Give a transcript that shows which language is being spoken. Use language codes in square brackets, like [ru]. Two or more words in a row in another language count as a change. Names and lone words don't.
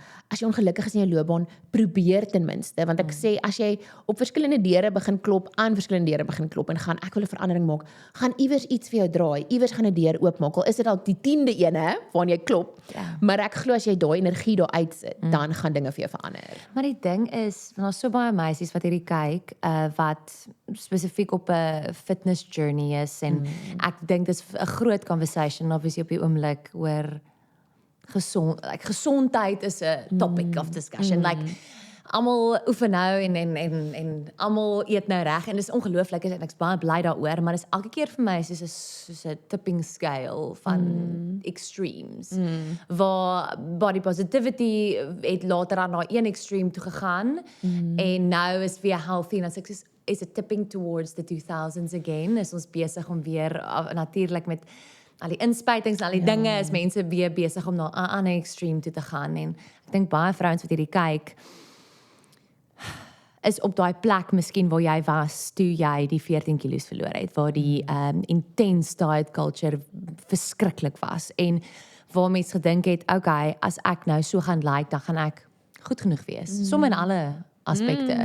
[af] As jy ongelukkig is in jou loopbaan, probeer ten minste, want ek sê, as jy op verskillende deure begin klop, aan verskillende deure begin klop, en gaan, ek wil 'n verandering maak, gaan iewers iets vir jou draai, iewers gaan 'n deur oopmaak, al is dit al die 10de ene, waarna jy klop, maar ek glo as jy daai energie daar uitsit, dan gaan dinge vir jou verander. Maar die ding is, daar's so baie meisies wat hierdie kyk, wat spesifiek op 'n [en] fitness journey [af] is, en ek dink dis 'n groot conversation, obviously op die oomblik, oor gesondheid is 'n [en] topic of discussion. [af] Like, almal oefen nou en almal eet nou reg, en dis ongelooflik, en ek's baie bly daaroor, maar dis elke keer vir my soos 'n [en] tipping scale [af] van extremes, waar [en] body positivity [af] het later aan na een extreme toe gegaan, en nou is weer healthy, en as ek [en] is it tipping towards the 2000s again, [af] is ons besig om weer, natuurlik met al die inspuitings en al die dinge, is mense weer besig om na 'n ander extreme toe te gaan, en ek dink baie vrouens wat hierdie kyk, is op daai plek miskien waar jy was toe jy die 14 kilos verloor het, waar die intense [en] diet culture [af] verskriklik was, en waar mense gedink het, okay, as ek nou so gaan lyk, dan gaan ek goed genoeg wees, soms in alle aspekte.